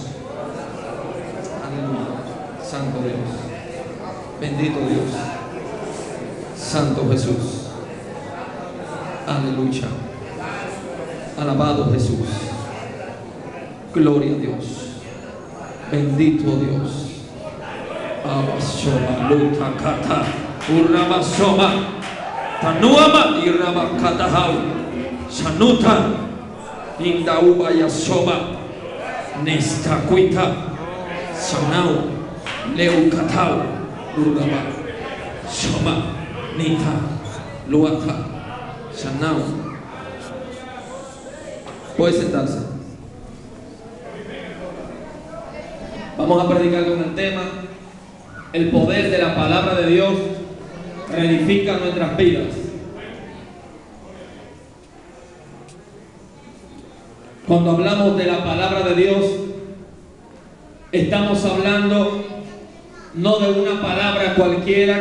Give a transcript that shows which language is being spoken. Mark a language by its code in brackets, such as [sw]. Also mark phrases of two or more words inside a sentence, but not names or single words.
[es] Aleluya. Santo Dios. Bendito Dios. Santo Jesús. Aleluya. Alabado Jesús. Gloria a Dios. Bendito Dios. Abashoma luta kata urabashoma tanuama irabakatahau shanuta indauba yashoma nestakuita sanau leukatau uraba shoma nita luaka sanau. Puede sentarse. Vamos a predicar con el tema: el poder de la palabra de Dios reedifica nuestras vidas. Cuando hablamos de la palabra de Dios, estamos hablando no de una palabra cualquiera